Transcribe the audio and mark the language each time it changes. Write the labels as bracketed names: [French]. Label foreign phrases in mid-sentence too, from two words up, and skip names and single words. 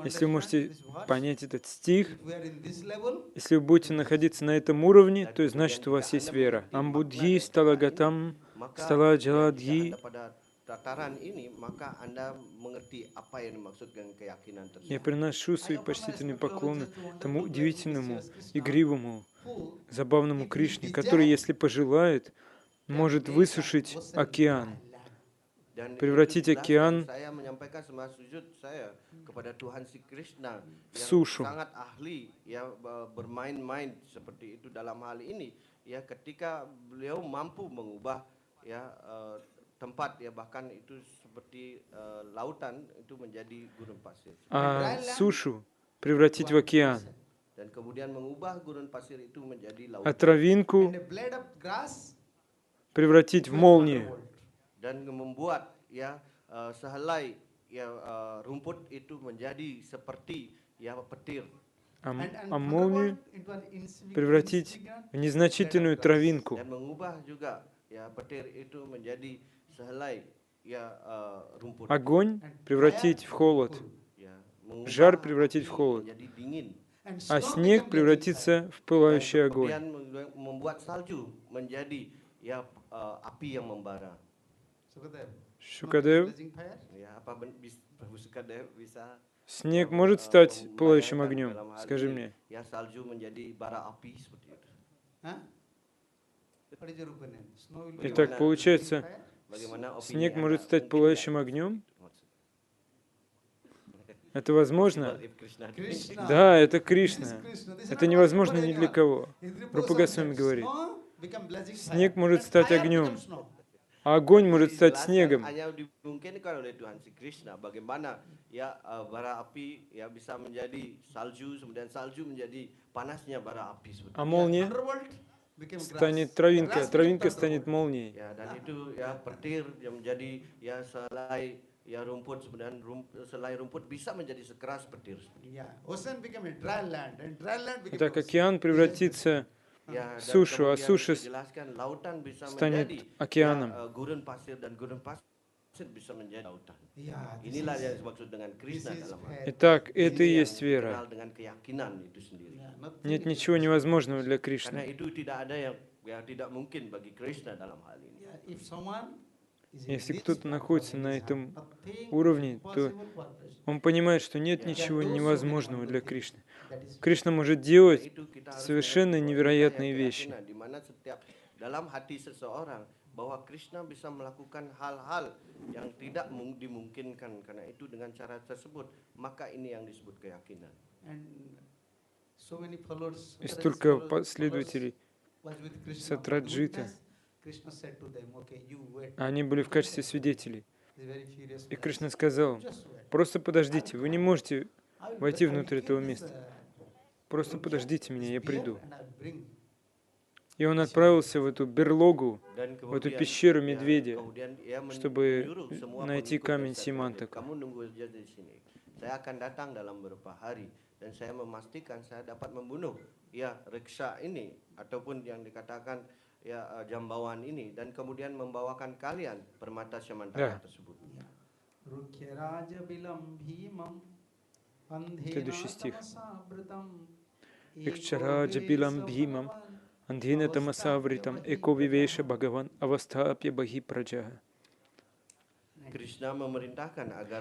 [Russian] Если вы [English] understand [Russian] можете [English] this verse, [Russian] понять этот стих, [English] if we are in this level, [Russian] если вы будете находиться на этом уровне, [Indonesian] Dan [Russian] то есть значит у [Indonesian] kemudian [Russian] вас [Indonesian] jika [Russian] есть [Indonesian] Anda [Russian] вера. [Indonesian] mengerti makna [Sanskrit] Амбудхи [Indonesian] dari kata [Sanskrit] сталагатам, [Indonesian] ini, maka jika [Sanskrit] сталаджаладхи. [Indonesian] Anda pada tataran ini, maka Anda mengerti apa yang dimaksud dengan keyakinan [Russian] Я [Indonesian] tersebut. [Russian] приношу свои почтительные поклоны тому удивительному, игривому, забавному Кришне, который, если пожелает, может высушить океан, [Indonesian] Dan [Russian] превратить [Indonesian] itu [Russian] океан [Indonesian] dijelaskan, saya menyampaikan semua sujud saya kepada Tuhan si Krishna [Russian] в [Indonesian] yang [Russian] сушу. [Indonesian] sangat ahli ya bermain-main seperti itu dalam hal ini ya ketika beliau mampu mengubah ya tempat ya bahkan itu seperti lautan itu menjadi gurun pasir [Russian] А сушу превратить в океан, [Indonesian] dan kemudian mengubah gurun pasir itu menjadi [Russian] а [Indonesian] lautan [Russian] травинку [English] and a blade of grass [Russian] превратить в молнию. [Indonesian] dan membuat ya sehelai ya rumput itu menjadi seperti ya petir [Russian] А молнию превратить в незначительную травинку. [Indonesian] dan mengubah juga ya petir itu menjadi sehelai ya rumput [Russian] Огонь превратить в холод, [Indonesian] ya mengubah [Russian] жар превратить в [Indonesian] api [Russian] холод, [Indonesian] menjadi dingin [Russian] а снег превратиться в пылающий [Indonesian] dan [Russian] огонь. [Indonesian] kemudian membuat salju menjadi ya api yang membara. [Russian] Шукадев, [Indonesian] Ya, apa Sukadev bisa [Russian] снег может стать пылающим [Indonesian] membayangkan [Russian] огнем? [Indonesian] dalam hal [Russian] Скажи [Indonesian] ini, [Russian] мне. [Indonesian] ya salju menjadi bara api seperti itu. [Russian] Итак, получается, [Indonesian] Bagaimana opini [Russian] снег [Indonesian] Anda? [Russian] может стать [Indonesian] Mungkin [Russian] пылающим [Indonesian] nggak? [Russian] огнем? Это возможно? [English] If Krishna [Russian] Да, это Кришна. Это невозможно ни для кого. Рупа Госвами говорит, снег может стать огнем, а огонь может стать [Indonesian] dijelaskan [Russian] снегом. [Indonesian] hanya dimungkinkan oleh Tuhan si Krishna bagaimana ya bara api ya bisa menjadi salju kemudian salju menjadi panasnya bara api seperti [Russian] А [Indonesian] itu. [Russian] молния станет травинка, травинка станет молнией. [Indonesian] Ya dan itu ya petir yang menjadi ya selai ya rumput kemudian selai rumput bisa menjadi sekeras petir seperti itu. [English] Ocean became a dry land, and dry land became [Russian] Итак, океан превратится [Indonesian] Ya, [Russian] в [Indonesian] dan [Russian] сушу, а [Indonesian] kemudian [Russian] суша [Indonesian] dijelaskan lautan bisa [Russian] станет [Indonesian] menjadi [Russian] океаном. [Indonesian] ya, gurun pasir dan gurun pasir bisa menjadi lautan. [English] Yeah, this [Indonesian] Inilah [English] is- [Indonesian] yang dimaksud dengan Krishna [English] this is [Indonesian] dalam hal [English] fair. [Indonesian] ini. [Russian] Итак, это и [Indonesian] Ini [Russian] есть [Indonesian] yang [Russian] вера. [Indonesian] dikenal dengan keyakinan itu sendiri. [English] Yeah, nothing [Russian] Нет [English] is [Russian] ничего невозможного для [Indonesian] Karena [Russian] Кришны. [Indonesian] itu tidak ada yang ya tidak mungkin bagi Krishna dalam hal ini. [English] Yeah, if someone is in [Russian] Если [English] this [Russian] кто-то [English] level, [Russian] находится [English] he [Russian] на [English] is [Russian] этом [English] nothing [Russian] уровне, то [English] impossible for Krishna. [Russian] он понимает, что нет ничего невозможного для Кришны. [English] That is [Russian] Кришна может [Indonesian] Karena [Russian] делать [Indonesian] itu kita harus [Russian] совершенно [Indonesian] mengerti bahwa [Russian] невероятные [Indonesian] inilah yang [Russian] вещи. [Indonesian] keyakinan, di mana setiap dalam hati seseorang bahwa Krishna bisa melakukan hal-hal yang tidak dimungkinkan karena itu dengan cara tersebut maka ini yang disebut keyakinan. [English] and so many followers. [Russian] И [English] Satraji's [Russian] столько [English] followers [Russian] последователей [English] was with Krishna for [Russian] Сатраджита. [English] witness. Krishna said to them, okay, you wait. [Russian] Они были в качестве свидетелей. [English] He's very furious. [Russian] И [English] with us. [Russian] Кришна сказал, [English] Just wait. [Russian] просто подождите, вы не можете [English] I will [Russian] войти [English] I will [Russian] внутрь [English] kill [Russian] этого [English] this, [Russian] места. Просто подождите меня, я [English] bear [Russian] приду. [English] and I will bring. [Russian] И он отправился в эту берлогу, [Indonesian] Dan [Russian] в эту [Indonesian] kemudian, [Russian] пещеру [Indonesian] ya, [Russian] медведя, [Indonesian] kemudian ia [Russian] чтобы [Indonesian] menyuruh semua [Russian] найти [Indonesian] pengikut [Russian] камень [Indonesian] dan [Russian] Симантака. [Indonesian] kamu nunggu saja di sini. Saya akan datang dalam beberapa hari dan saya memastikan saya dapat membunuh ya Riksha ini ataupun yang dikatakan ya jambawan ini dan kemudian membawakan kalian permata Syamantaka Ya. tersebut. [Sanskrit] Rukyaraja bilam bhimam [Russian] Следующий стих. [Sanskrit] andhenatamasavritam Рикчараджа билам бхимам, андхина тамасавритам, эко вивеша бхагаван, авастхапья бхаги праджаха. [Indonesian] Krishna memerintahkan agar